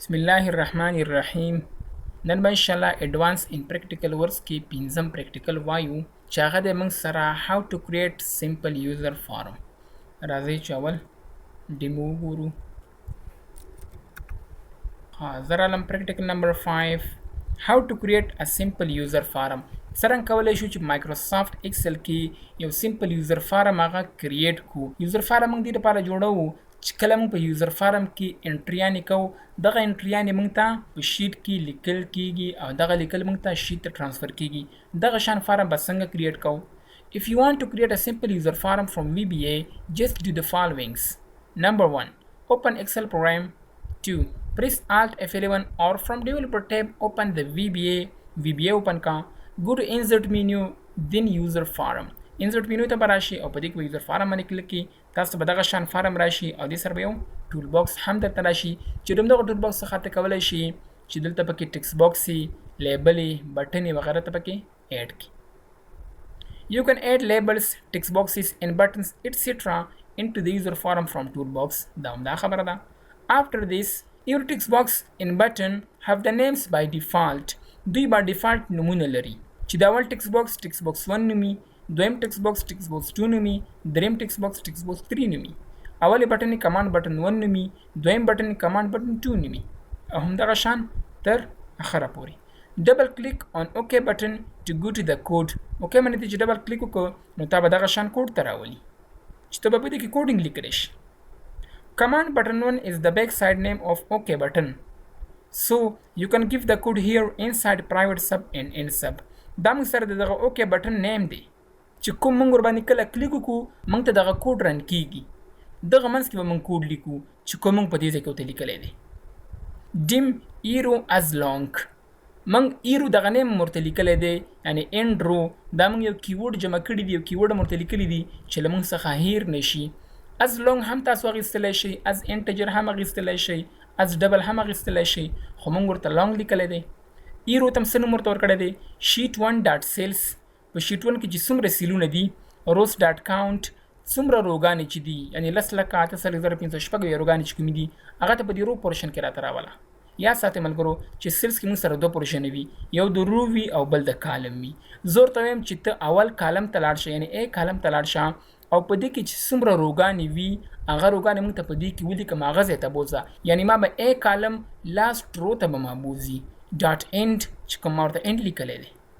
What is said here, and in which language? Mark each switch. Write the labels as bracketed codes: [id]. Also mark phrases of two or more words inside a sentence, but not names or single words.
[ar] بسم الله الرحمن الرحيم. [ps] نن به انشاءالله [en] advance in practical works [ps] کې پنځم practical وایو چې هغه د موږ سره [en] how to create simple user form. [ps] راځئ چې اول ډیمو وګورو. زه رالم [en] practical number 5 how to create a simple user form. [ps] څرنګه کولی شو چې مایکروسافټ ایکسل کې یو [en] simple user form [ps] هغه create کو. [en] user form [ps] موږ دې لپاره جوړو چې کله موږ په [en] user form [ps] کې انټریانې کوو دغه انټریانې موږ ته په شیټ کې لیکل کیږي او دغه لیکل موږ ته شیټ ته ټرانسفر کیږي. دغه شان فارم به څنګه کریټ کوو؟ [en] If you want to create a simple user form from VBA, just do the followings. Number 1. Open Excel program. 2. Press Alt F11 or from Developer tab open the VBA open ka. Go to Insert menu, then User Form. insert menu [ps] ته براشي او په دې کې [en] user form [ps] باندې کلیک کی. تاسو به دغه شان فارم راشي او دې سره به یو [en] tool box [ps] هم درته راشي چې دغه [en] tool box [ps] څخه ته کولای شي چې دلته پکې [en] text box [ps] سی [en] label button [ps] وغیرہ ته پکې اډ کی. [en] You can add labels, text boxes and buttons etc into the user form from toolbox. [ps] دا خبره ده. [en] After this, your text box and button have the names by default. [ps] دوی [en] by default [ps] نمونه لري چې دا اول [en] text box 1 [ps] نومي، دویم [en] text box 2 [ps] نومي، دریم [en] text box 3 [ps] نومي، اولی بټن [en] command button 1 [ps] نومي، دویم بټن [en] command button 2 [ps] نومي او همدغه شان تر اخره پورې. [en] double click on OK button to go to the code. [ps] OK باندې چې [en] double click [ps] وکړو نو تا به دغه شان کوډ ته راولي چې ته به په دې کې کوډینګ لیکلی شي. [en] Command button 1 is the backside name of OK button. So you can give the code here inside private sub and end sub. [ps] دا موږ سره دغه [en] OK button name [ps] دی چې کوم موږ ور باندې کله کلیک وکړو موږ ته دغه کوډ رن کیږي. دغه منځ کې به موږ کوډ لیکو چې کوم موږ په دې ځای کې ورته لیکلی دی. dim ایرو [en] as long [ps] موږ ایرو دغه نیم ورته لیکلی دی یعنی [en] end row. [ps] دا موږ یو کیورډ جمع کړي دی، یو کیورډ هم ورته لیکلی دی چې له موږ څخه هیر نشي. [en] as long [ps] هم تاسو اخیستلی شئ، [en] as integer [ps] هم اخیستلی شئ، [en] as double [ps] هم اخیستلی شئ، خو موږ ورته long لیکلی دی. ایرو ته هم څه نوم ورته ورکړی دی [en] sheet 1 dot sales. [ps] په شیټ 1 کې چې څومره سیلونه دي [en] rows dot count [ps] څومره روګانې چې دي یعنی 10,08,506 روګانې چې کومې دي هغه ته په دې [en] row portion [ps] کې راته راوله. یا ساتئ ملګرو چې سیلز کې موږ سره دوه پورشن وي، یو د رو وي او بل د کالم وي. زه ورته وایم چې ته اول کالم ته لاړ شه یعنی ا کالم ته لاړ شه او په دې کې چې څومره روګانې وي هغه روګانې موږ ته په دې کې ولیکم هغه ځای ته بوځه یعنی ما به ا کالم [en] last row [ps] ته به ما بوځي [en] dot end [ps] چې کوم ما ورته اینډ لیکلی دی.